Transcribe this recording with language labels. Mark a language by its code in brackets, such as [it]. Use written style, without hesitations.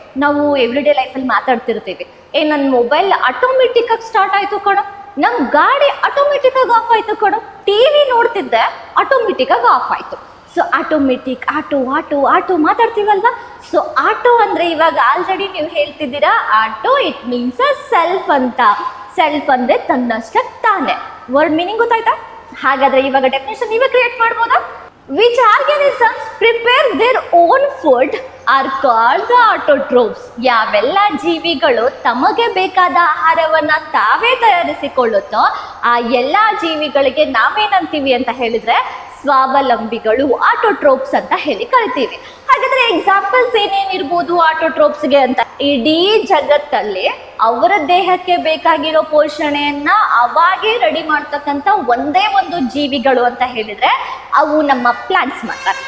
[kn] ನಾವು ಎವ್ರಿಡೇ ಲೈಫಲ್ಲಿ ಮಾತಾಡ್ತಿರ್ತೀವಿ, ನನ್ನ ಮೊಬೈಲ್ ಆಟೋಮೆಟಿಕ್ಕಾಗಿ ಸ್ಟಾರ್ಟ್ ಆಯಿತು ಕಣೋ, ನಮ್ಮ ಗಾಡಿ ಆಟೋಮೆಟಿಕ್ಕಾಗಿ ಆಫ್ ಆಯಿತು ಕಣೋ, ಟಿವಿ ನೋಡ್ತಿದ್ದೆ ಆಟೋಮೆಟಿಕ್ಕಾಗಿ ಆಫ್ ಆಯಿತು. So automatic, auto ಮಾತಾಡ್ತೀವಲ್ವಾ. So auto ಅಂದರೆ ಇವಾಗ ಆಲ್ರೆಡಿ ನೀವು ಹೇಳ್ತಿದ್ದೀರಾ, auto [en] it means a self [kn] ಅಂತ. ಸೆಲ್ಫ್ ಅಂದರೆ ತನ್ನಷ್ಟಕ್ಕೆ ತಾನೇ. ವರ್ಡ್ ಮೀನಿಂಗ್ ಗೊತ್ತಾಯ್ತಾ? ಹಾಗಾದರೆ ಇವಾಗ ಡೆಫಿನೇಷನ್ ನೀವೇ ಕ್ರಿಯೇಟ್ ಮಾಡ್ಬೋದಾ? [en] Which organisms prepare their own food are called the autotrophs. [kn] ಯಾವೆಲ್ಲ ಜೀವಿಗಳು ತಮಗೆ ಬೇಕಾದ ಆಹಾರವನ್ನ ತಾವೇ ತಯಾರಿಸಿಕೊಳ್ಳುತ್ತೋ ಆ ಎಲ್ಲ ಜೀವಿಗಳಿಗೆ ನಾವೇನಂತೀವಿ ಅಂತ ಹೇಳಿದ್ರೆ ಸ್ವಾವಲಂಬಿಗಳು, ಆಟೋಟ್ರೋಪ್ಸ್ ಅಂತ ಹೇಳಿ ಕರಿತೀವಿ. ಹಾಗಾದ್ರೆ ಎಕ್ಸಾಂಪಲ್ಸ್ ಏನೇನಿರ್ಬೋದು ಆಟೋಟ್ರೋಪ್ಸ್ಗೆ ಅಂತ? ಇಡೀ ಜಗತ್ತಲ್ಲಿ ಅವರ ದೇಹಕ್ಕೆ ಬೇಕಾಗಿರೋ ಪೋಷಣೆಯನ್ನ ಅವಾಗೇ ರೆಡಿ ಮಾಡ್ತಕ್ಕಂಥ ಒಂದೇ ಒಂದು ಜೀವಿಗಳು ಅಂತ ಹೇಳಿದ್ರೆ ಅವು ನಮ್ಮ ಪ್ಲಾಂಟ್ಸ್ ಮಾತ್ರ.